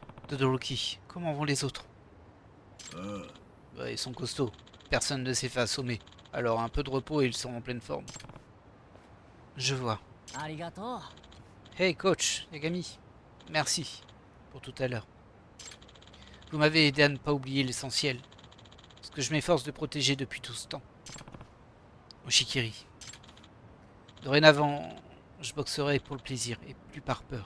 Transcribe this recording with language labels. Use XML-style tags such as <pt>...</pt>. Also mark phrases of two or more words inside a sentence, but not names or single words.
<fr>Todoroki, comment vont les autres?</fr> <ja>ああ</ja> <fr>Bah, ils sont costauds. Personne ne s'est fait assommer. Alors un peu de repos et ils sont en pleine forme. Je vois.</fr> <ja>ありがとう。</ja> <fr>Hey coach, Yagami. Merci pour tout à l'heure. Vous m'avez aidé à ne pas oublier l'essentiel. Ce que je m'efforce de protéger depuis tout ce temps. Oshikiri. Dorénavant, je boxerai pour le plaisir et plus par peur.</fr>